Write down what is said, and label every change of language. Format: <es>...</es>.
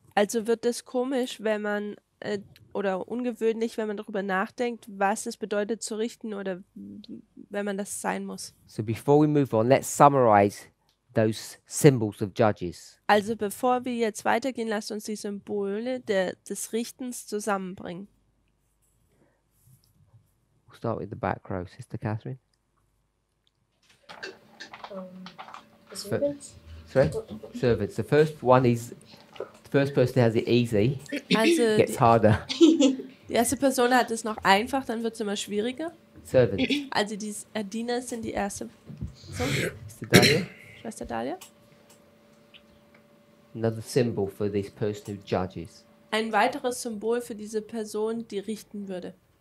<de>Also wird es komisch, wenn man oder ungewöhnlich, wenn man darüber nachdenkt, was es bedeutet zu richten oder wenn man das sein muss.</de> <en>So before we move on, let's summarize those symbols of judges.</en> <de>Also bevor wir jetzt weitergehen, lasst uns die Symbole des Richtens zusammenbringen.</de> <en>We'll start with the back row, Sister Catherine. The servants? Sorry? Servants. The first one is the first person has it easy,</en> <de>Also</de> <en>gets harder.</en> <de>die erste Person hat es noch einfach, dann wird es immer schwieriger.</de> <en>Servants.</en> <de>Also die Diener sind die erste Person.</de> <en>Sister Dahlia.</en> <de>Schwester Dahlia.</de> <en>Another symbol for this person who judges.</en> <de>Ein weiteres Symbol für diese Person, die richten würde.</de>